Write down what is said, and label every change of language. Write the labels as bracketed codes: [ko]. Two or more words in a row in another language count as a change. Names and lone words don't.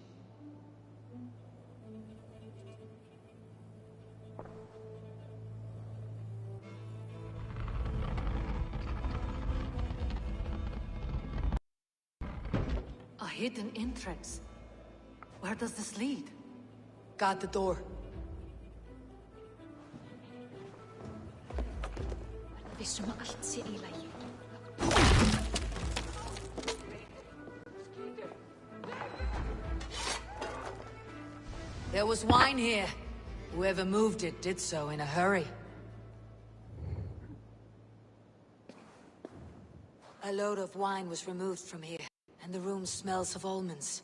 [en] A hidden entrance. Where does this lead? Guard the door. [is] Vissum að allt sé í lagi. [en] There was wine here. Whoever moved it did so in a hurry. A load of wine was removed from here, and the room smells of almonds.